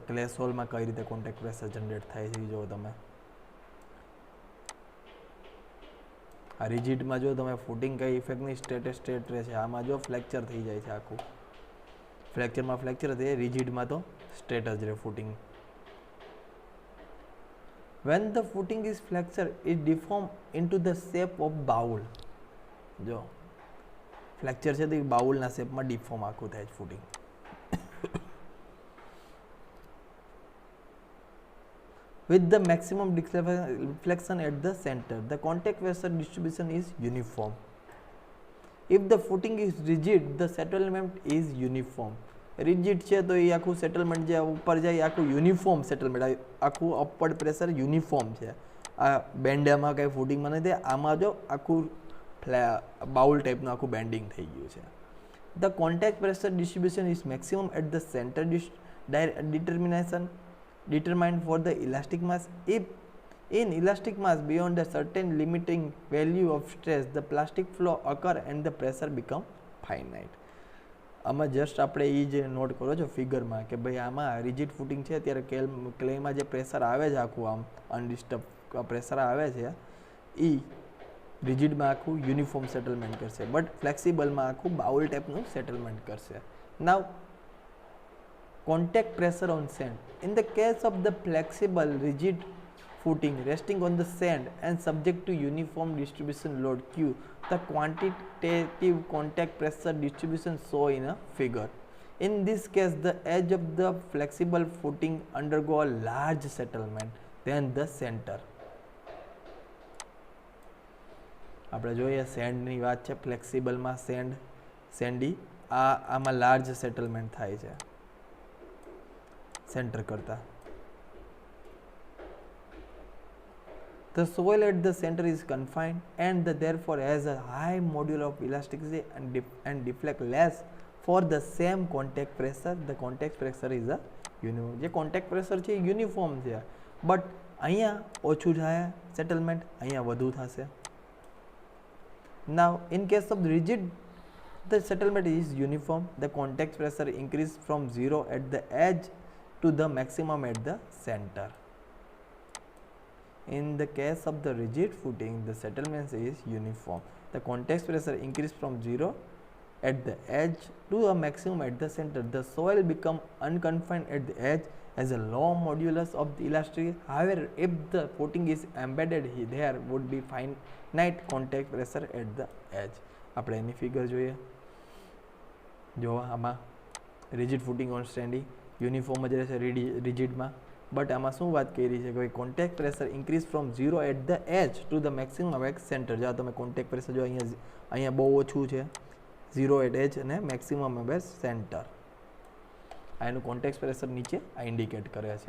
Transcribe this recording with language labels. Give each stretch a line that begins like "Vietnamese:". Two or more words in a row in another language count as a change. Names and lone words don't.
Gujarati: ક્લે સોઇલમાં કઈ રીતે
English: contact pressure generate
Gujarati: થાય છે જો તમે આ રિજિડમાં જો તમે ફૂટિંગ કઈ ઇફેક્ટની સ્ટ્રેટ રહે છે આમાં જો ફ્લેક્ચર થઈ જાય છે આખું ફ્લેક્ચરમાં ફ્લેક્ચર થાય રિજિડમાં તો સ્ટ્રેટ જ રહે ફૂટિંગ.
English: When the footing is flexure, it deform into the shape of bowl.
Gujarati: જો ફ્લેક્ચર છે તો એ બાઉલના શેપમાં ડિફોર્મ આખું થાય છે ફૂટિંગ.
English: with the maximum deflection at the center. The contact pressure distribution is uniform. If the footing is rigid, the settlement is uniform.
Gujarati: Rigid છે તો એ આખું સેટલમેન્ટ જે ઉપર જાય આખું
English: uniform settlement,
Gujarati: આખું
English: upward pressure uniform
Gujarati: છે. આ બેન્ડમાં કંઈ ફૂટિંગમાં નથી, આમાં જો આખું બાઉલ ટાઈપનું આખું બેન્ડિંગ થઈ ગયું છે.
English: The contact pressure distribution is maximum at the center determined for the elastic mass. If in elastic mass beyond a certain limiting value of stress, the plastic flow occur and the pressure become finite.
Gujarati: આમાં જસ્ટ આપણે એ જે નોટ કરો છો ફિગરમાં કે ભાઈ આમાં
English: rigid footing
Gujarati: છે ત્યારે ક્લેમાં જે પ્રેશર આવે છે આખું આમ
English: undisturb pressure
Gujarati: આવે છે એ રિજિડમાં આખું
English: uniform settlement
Gujarati: કરશે, બટ ફ્લેક્સિબલમાં આખું બાઉલ ટાઈપનું સેટલમેન્ટ કરશે.
English: નાવ contact pressure on sand. In the case of the flexible rigid footing resting on the sand and subject to uniform distribution load Q, the quantitative contact pressure distribution shown in a figure. In this case, the edge of the flexible footing undergo a large settlement than the center.
Gujarati: આપણે જોઈએ સેન્ડની વાત છે, ફ્લેક્સિબલમાં સેન્ડી આમાં
English: large settlement
Gujarati: થાય છે સેન્ટર કરતાં.
English: The soil at the center is confined and therefore has a high module of elasticity and deflect less for the same contact pressure. The contact pressure is a uniform.
Gujarati: જે
English: contact pressure
Gujarati: છે એ યુનિફોર્મ છે, બટ અહીંયા ઓછું થાય સેટલમેન્ટ, અહીંયા વધુ થશે.
English: Now in case of the rigid, the settlement is uniform. The contact pressure increase from 0 at the edge to the maximum at the center. In the case of the rigid footing, the settlement is uniform. The contact pressure increase from 0 at the edge to a maximum at the center. The soil become unconfined at the edge as a low modulus of the elasticity. However, if the footing is embedded, there would be finite contact pressure at the edge.
Gujarati: આપણે એની ફિગર જોઈએ. જો આમાં
English: rigid footing on standy
Gujarati: યુનિફોર્મ જ રહેશે રિજિડમાં, બટ આમાં શું વાત કરી છે કે ભાઈ
English: contact pressure increase from 0 at the edge to the maximum at center.
Gujarati: જો તમે
English: contact pressure
Gujarati: જો અહીંયા બહુ ઓછું છે 0
English: at edge
Gujarati: અને
English: maximum at center,
Gujarati: આ એનું
English: contact pressure
Gujarati: નીચે આ ઇન્ડિકેટ કરે છે.